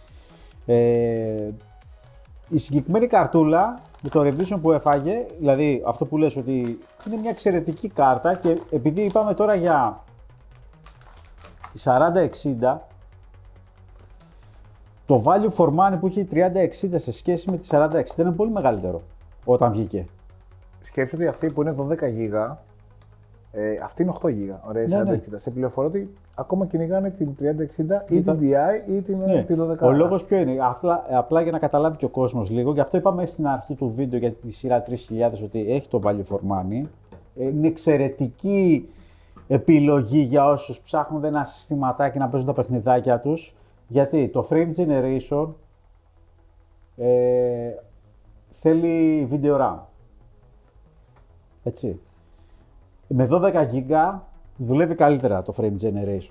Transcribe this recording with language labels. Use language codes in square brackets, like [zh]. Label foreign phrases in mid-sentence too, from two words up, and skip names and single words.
[el] Η συγκεκριμένη καρτούλα με το revision που έφαγε, δηλαδή αυτό που λες ότι είναι μια εξαιρετική κάρτα, και επειδή είπαμε τώρα για τη 4060, το [en] value for money [el] που είχε η 3060 σε σχέση με τη 4060 είναι πολύ μεγαλύτερο όταν βγήκε. Σκέψου ότι αυτή που είναι 12 GB, αυτή είναι 8 GB. Ωραία, η 4060. Σε πληροφορώ ότι ακόμα κυνηγάνε την 3060 ή την DI ή την 12. Ο λόγος ποιο είναι, απλά για να καταλάβει και ο κόσμος λίγο, γι' αυτό είπαμε στην αρχή του βίντεο για τη σειρά 3000 ότι έχει το [en] value for money. [el] Είναι εξαιρετική επιλογή για όσους ψάχνουν ένα συστηματάκι να παίζουν τα παιχνιδάκια τους. Γιατί το [en] frame generation [el] θέλει [en] video RAM. [el] Έτσι. Με 12 GB δουλεύει καλύτερα το [en] frame generation.